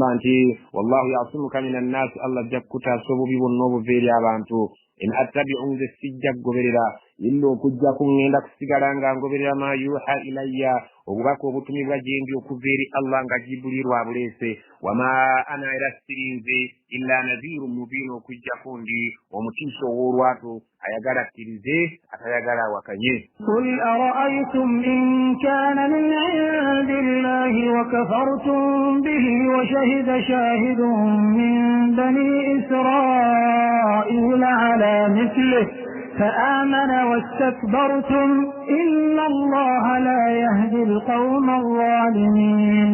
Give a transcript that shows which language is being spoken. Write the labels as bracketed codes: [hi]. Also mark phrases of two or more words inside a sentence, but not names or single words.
[lg] nti [ar] والله يعصمك من الناس [lg] Allah ajja kukutaasa obubi bwonna obuva eri abantu [ar] إن أتبع [lg] nze sijja kugoberera illa okujja kuŋŋenda kusigala nga ngoberera [ar] ما يوحى إلي [lg] obubaka obutumibwa gyendi okuva eri Allah nga jibulirwa buleese [ar] وما أنا [lg] era sirinze [ar] إلا نذير مبين [lg] okujjako ndi omutiiso ow'olwatu ayagala akkirize atayagala awakanye. [ar] قل أرأيتم إن كان من عند الله وكفرتم به وشهد شاهد من بني إسرائيل على مثله فآمن واستكبرتم إن الله لا يهدي القوم الظالمين.